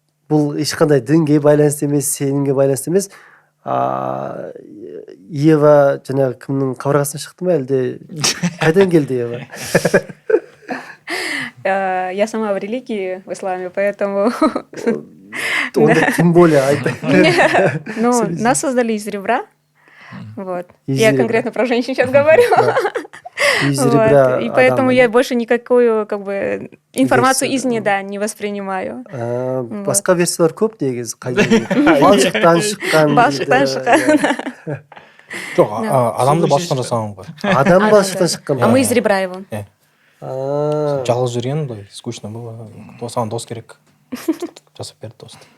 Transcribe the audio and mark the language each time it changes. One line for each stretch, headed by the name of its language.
Kazakh: Бұл ешқандай дінге байланысты емес, сенімге байланысты емес. Ева жаңағы кімнің қабырғасынан шықты ма, әлде қайдан келді Ева?
Russian: Я сама в религии, в исламе, поэтому... Тем более. Ну, нас создали из ребра. Вот. Я конкретно про женщин сейчас говорю. Из ребра. И поэтому я больше никакую информацию из неда не воспринимаю.
Kazakh: Басқа версиялар көп негізі. Балшықтан шыққан. Балшықтан шыққан. Жоқ, адамды балшықтан жасаған ғой. Адам балшықтан шыққан.
Russian: А мы из ребра его.
Kazakh: Жалғыз жүрген,
Russian: скучно было.
Kazakh: Осыған дос керек. Жасап берді досты.